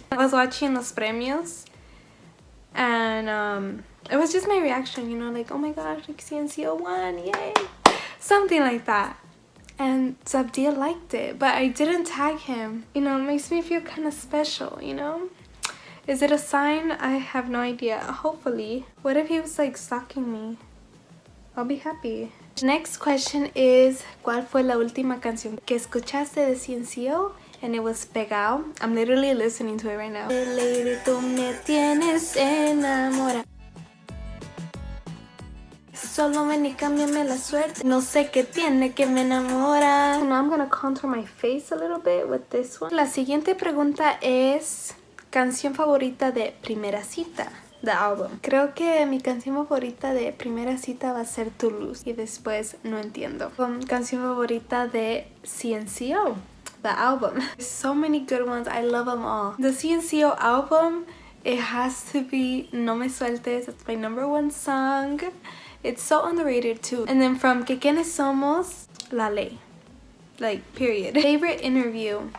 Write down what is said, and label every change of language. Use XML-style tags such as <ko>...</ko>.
<en>I was watching Los Premios and it was just my reaction, you know, oh my gosh, CNCO won, yay, something like that. And Zabdiel liked it, but I didn't tag him. You know, it makes me feel kind of special, you know? Is it a sign? I have no idea. Hopefully. What if he was stalking me? I'll be happy. Next question is,</en> <es>¿cuál fue la última canción que escuchaste de CNCO?</es> <en>And it was Pegao. I'm literally listening to it right now.</en> <es>Lady, tú me tienes enamorada. Solo ven y cámbiame la suerte. No sé qué tiene que me enamora.</es> <en>Now I'm gonna contour my face a little bit with this one.</en> <es>La siguiente pregunta es, ¿canción favorita de Primera Cita?</es> <en>The album.</en> <es>Creo que mi canción favorita de Primera Cita va a ser Tu Luz. Y después No Entiendo. Canción favorita de CNCO.</es> <en>The album. There's so many good ones. I love them all. The CNCO album, it has to be No Me Sueltes. It's my #1 song. It's so underrated too. And then from Que Quienes Somos, La Ley. Period. Favorite interview.</en>